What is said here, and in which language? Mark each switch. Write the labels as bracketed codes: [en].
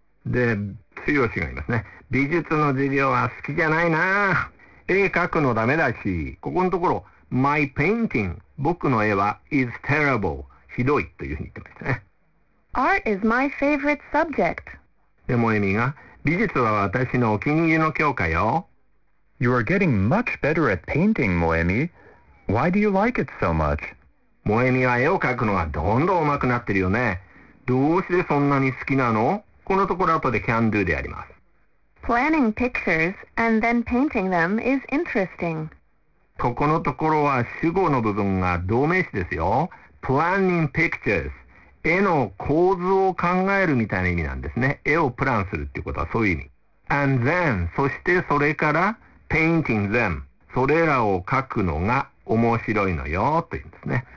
[ja] で、つよしが言いますね。美術の授業は好きじゃないな。絵描くのダメだし。ここのところ、 [en] my painting、 [ja] 僕の絵は [en] is terrible、 [ja] ひどいというふうに言ってましたね。 [en] Art is my favorite subject。 [ja] でもエミが、美術は私のお気に入りの教科よ。 [en] You are getting much better at painting, Moemi. Why do you like it so much? [ja] モエミは絵を描くのがどんどん上手くなってるよね。どうしてそんなに好きなの？このところ後で can do であります。 [en] Planning pictures and then painting them is interesting. [ja] ここのところは主語の部分が動名詞ですよ。 [en] Planning pictures。 [ja] 絵の構図を考えるみたいな意味なんですね。絵をプランするっていうことはそういう意味。 [en] And then、 [ja] そしてそれから [en] painting them。 [ja] それらを描くのが面白いのよというんですね。